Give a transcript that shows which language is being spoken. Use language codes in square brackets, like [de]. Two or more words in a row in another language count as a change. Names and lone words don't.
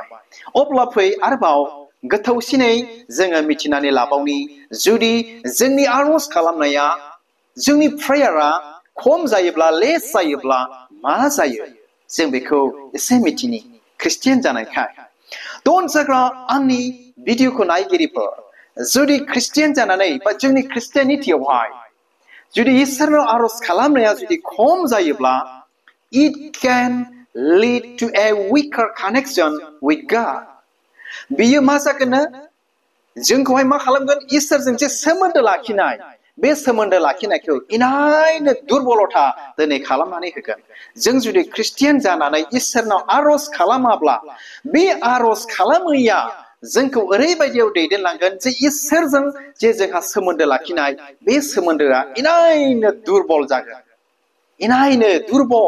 [brx] अब्ला फै आरोबाव गोथौसिनै जोङो मिथिनानै लाबावनि, जुदि जोंनि आरज खालामनाया, जोंनि प्रेयारा खम जायोब्ला, लेस जायोब्ला मा जायो? जों बेखौ एसे मिथिनि ख्रिस्टियान जानायखाय। अनजाग्रा आंनि भिडिअखौ नायगिरिफोर, जुदि ख्रिस्टियान जानानै बा जोंनि ख्रिस्टियानिटियावहाय जुदि इसोरनाव आरज खालामनाया जुदि खम जायोब्ला, [en] it can lead to a weaker connection with God. [brx] बियो मा जागोन? जोंखौहाय मा खालामगोन? इसोरजों जे सोमोन्दो लाखिनाय, बे सोमोन्दो लाखिनायखौ इनायनो दुरबलथा दिनै खालामनानै होगोन। जों जुदि ख्रिस्टियान जानानै इसोरनाव आरज खालामाब्ला, बे आरज खालामैया जोंखौ ओरैबायदियाव दैदेनलांगोन जे इसोरजों जे जोंहा सोमोन्दो लाखिनाय, बे सोमोन्दोआ इनायनो दुरबल जागोन, इनायनो दुरबल।